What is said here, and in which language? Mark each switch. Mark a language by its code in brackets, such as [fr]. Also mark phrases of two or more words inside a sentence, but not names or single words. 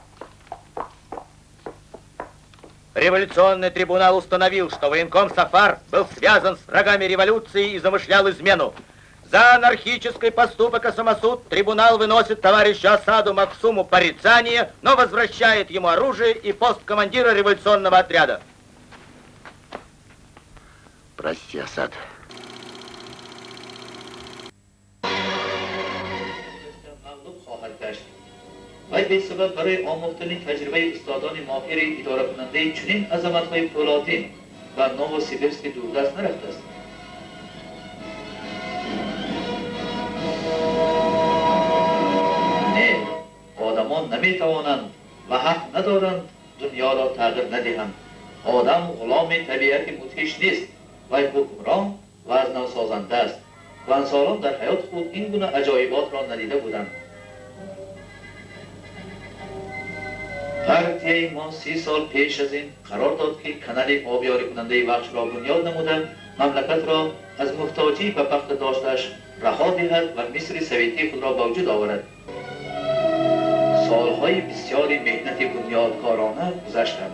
[ru] Революционный трибунал установил, что военком Сафар был связан с врагами революции и замышлял измену. За анархический поступок и самосуд трибунал выносит товарищу Асаду Максуму порицание, но возвращает ему оружие и пост командира революционного отряда. Прости, Асад. [fa] و به سبب برای آموختن تجربه استادان ماهر اداره کننده چنین عظمت‌های فولادین و نووسیبیرسک دوردست نرفته است. نه، آدمان نمیتوانند و حق ندارند دنیا را تغییر ندهند. آدم غلام طبیعت مدهش نیست و حکمران و از نو سازنده است و انسانان در حیات خود این گونه عجایبات را ندیده بودند. [tg] партияи мо 30 сол пеш аз ин қарор дод ки канали обёрикунандаи вахшро бунёд намуда мамлакатро аз муҳтоҷӣ ба пахта доштааш раҳо диҳад ва мисри советии худро ба вуҷуд оварад. солҳои бисёри меҳнати бунёдкорона гузаштанд.